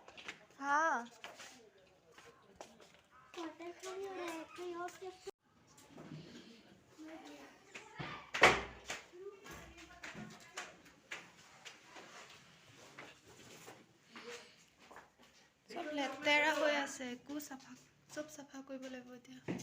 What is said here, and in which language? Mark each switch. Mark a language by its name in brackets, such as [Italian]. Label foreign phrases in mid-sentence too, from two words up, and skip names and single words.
[Hindi] हाँ क्वार्टर खाली हो रहा है कहीं और शिफ्ट [Assamese] सब লেতেৰা হৈ আছে একো চাফা চব চাফা কৰিব লাগিব এতিয়া